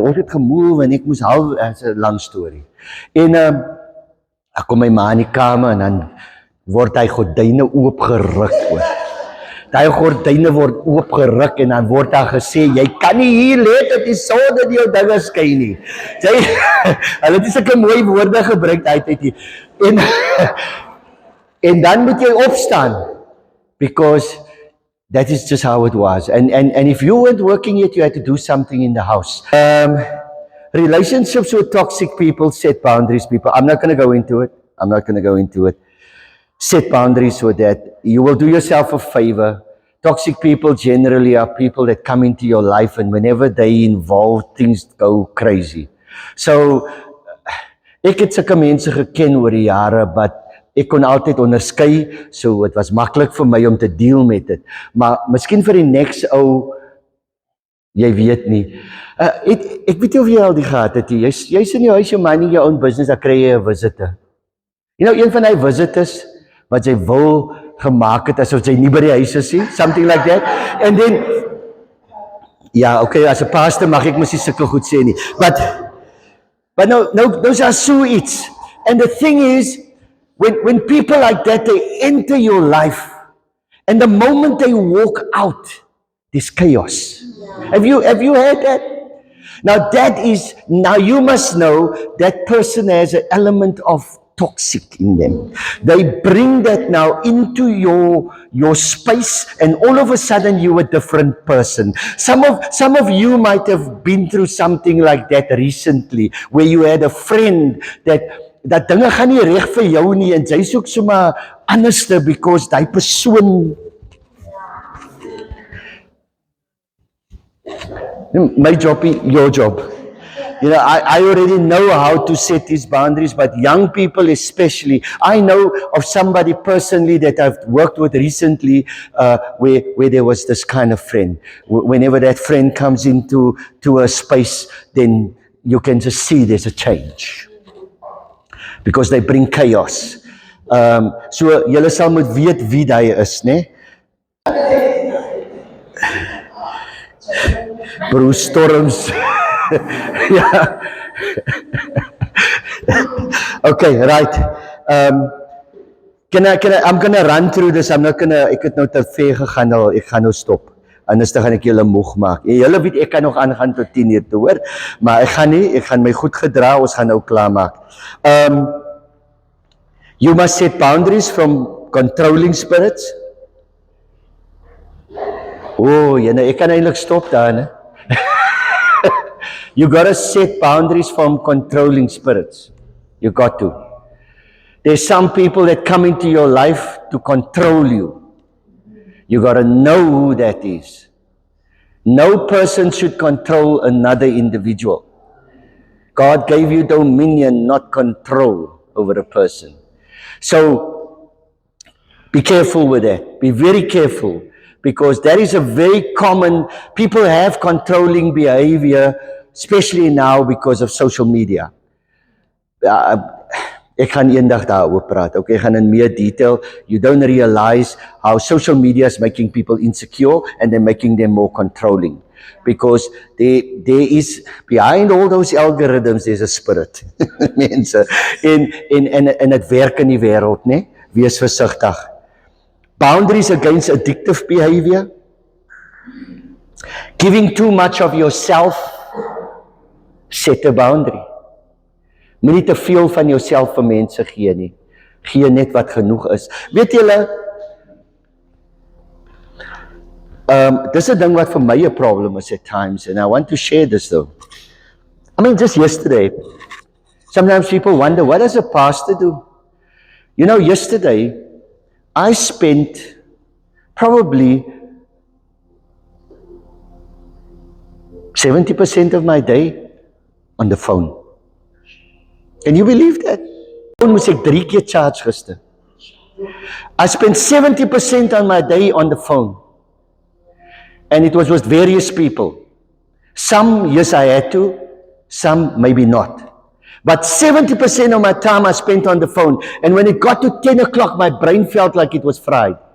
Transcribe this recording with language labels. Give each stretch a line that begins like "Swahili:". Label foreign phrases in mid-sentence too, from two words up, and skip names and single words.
Afrikaans: Ons het gemove en ek moes half, as 'n lang storie. En ek kom my ma in die kamer en dan word hy gordyne oopgeruk hoor. Daai gordyne word oopgeruk en dan word daar gesê jy kan nie hier lê dat die son in jou dinge skyn nie. Hulle het sulke mooi woorde gebruik uit. En dan moet jy opstaan
English: because that is just how it was. And if you weren't working yet, you had to do something in the house. Relationships with toxic people set boundaries, people. I'm not going to go into it. Set boundaries so that you will do yourself a favor. Toxic people generally are people that come into your life and whenever they involve, things go crazy. So,
Afrikaans: ek het sulke mense geken oor die jare, but ek kon altyd onderskei, so het was maklik vir my om te deal met dit. Maar miskien vir die next ou, jy weet nie. Ek weet nie of jy al die gehad het, jy's in jou huis, jou
English: minding your own business,
Afrikaans: dan kry jy 'n visitor.
English: You know,
Afrikaans: een van die visitors, wat jy wil gemaak het, asof jy nie by die huis is nie,
English: something like that. And then,
Afrikaans: ja, okay, as 'n pastor mag ek mos nie sulke goed sê nie.
English: But no, those are so iets. And the thing is, when people like that, they enter your life, and the moment they walk out, there's chaos. Have you heard that? Now you must know that person has an element of toxic in them. They bring that now into your space, and all of a sudden you're a different person. Some of you might have been through something like that recently, where you had a friend that
Afrikaans: dinge gaan nie reg vir jou nie en jy soek sommer anderste
English: because
Afrikaans: daai persoon.
English: My job, your job. You know, I already know how to set these boundaries, but young people especially, I know of somebody personally that I've worked with recently where there was this kind of friend. Whenever that friend comes into a space, then you can just see there's a change. Because they bring chaos.
Afrikaans: So, julle sal moet weet wie hy is, né? Bruce Storms.
English: Yeah. Okay, right. I'm gonna run through this.
Afrikaans: Ek het nou te ver gegaan nou, ek gaan nou stop. anders dan gaan ek julle moeg maak. En julle weet ek kan nog aangaan tot 10 uur toe, hoor, maar ek gaan my goed gedra, ons gaan nou klaar maak.
English: You must set boundaries from controlling spirits.
Afrikaans: Ek kan eintlik stop daar, né?
English: You got to set boundaries from controlling spirits. You got to. There's some people that come into your life to control you. You got to know who that is. No person should control another individual. God gave you dominion, not control over a person. So, be careful with that. Be very careful. Because that is a very common, people have controlling behavior, especially now because of social media.
Afrikaans: Ek gaan eendag daaroor praat. Okay, ek gaan in meer detail.
English: You don't realize how social media is making people insecure and they're making them more controlling. Because there is, behind all those algorithms, there's a spirit.
Afrikaans: Mense, en het werk in die wêreld, né? Wees versigtig.
English: Boundaries against addictive behavior. Giving too much of yourself. Set a boundary.
Afrikaans: Moenie te veel van jouself vir mense gee nie. Gee net wat genoeg is. Weet julle, dis 'n ding wat vir my 'n problem is
English: at times, and I want to share this though. I mean, just yesterday, sometimes people wonder, what does a pastor do? You know, yesterday, I spent probably 70% of my day on the phone. Can you believe that?
Afrikaans: Phone moes ek 3 keer charge gister.
English: I spent 70% on my day on the phone. And it was with various people. Some, yes, I had to. Some, maybe not. But 70% of my time I spent on the phone. And when it got to 10 o'clock, my brain felt like it was fried.